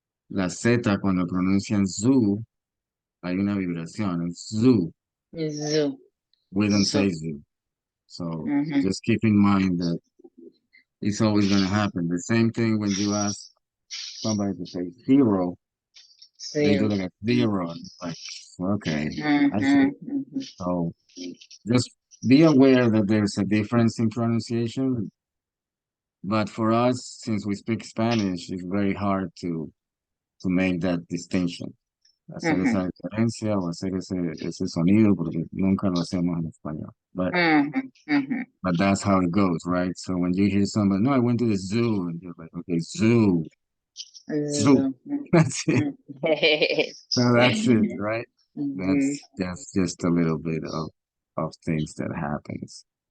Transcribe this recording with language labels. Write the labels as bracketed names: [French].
[Spanish] La Z cuando pronuncian zoo, hay una vibración, es zoo. [English] Zoo. We don't Zoo. say zoo. So Mm-hmm. just keep in mind that it's always going to happen. The same thing when you ask somebody to say zero, they do like a zero. And it's like, okay, I see. Mm-hmm. Mm-hmm. So just be aware that there's a difference in pronunciation. But for us, since we speak Spanish, it's very hard to make that distinction. [Spanish] Hacer Mm-hmm. esa diferencia o hacer ese sonido, porque nunca lo hacemos en español. Mm-hmm. Mm-hmm. [English] But that's how it goes, right? So when you hear somebody, no, I went to the zoo, and you're like, okay, zoo, zoo. Zoo. That's it. So that's it, right? Mm-hmm. That's just a little bit of things that happens.